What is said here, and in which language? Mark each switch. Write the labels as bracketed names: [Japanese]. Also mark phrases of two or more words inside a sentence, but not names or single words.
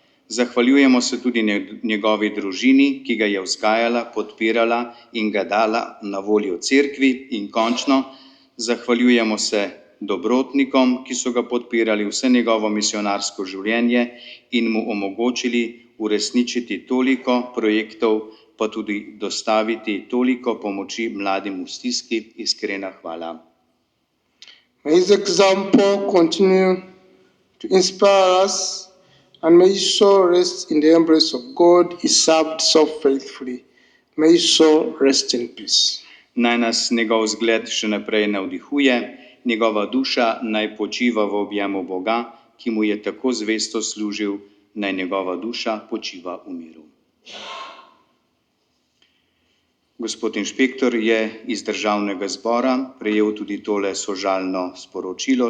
[Slovenian] Zahvaljujemo se tudi njegovi družini, ki ga je vzgajala, podpirala in ga dala na voljo cerkvi, in končno zahvaljujemo se dobrotnikom, ki so ga podpirali vse njegovo misionarsko življenje in mu omogočili uresničiti toliko projektov, pa tudi dostaviti toliko pomoči mladim v stiski. Iskrena hvala. [English] May his example continue to inspire us, and may his soul rest in the embrace of God he served so faithfully. May his soul rest in peace. [Slovenian] Naj nas njegov zgled še naprej navdihuje, njegova duša naj počiva v objemu Boga, ki mu je tako zvesto služil, naj njegova duša počiva v miru. Gospod inšpektor je iz Državnega zbora prejel tudi tole sožalno sporočilo.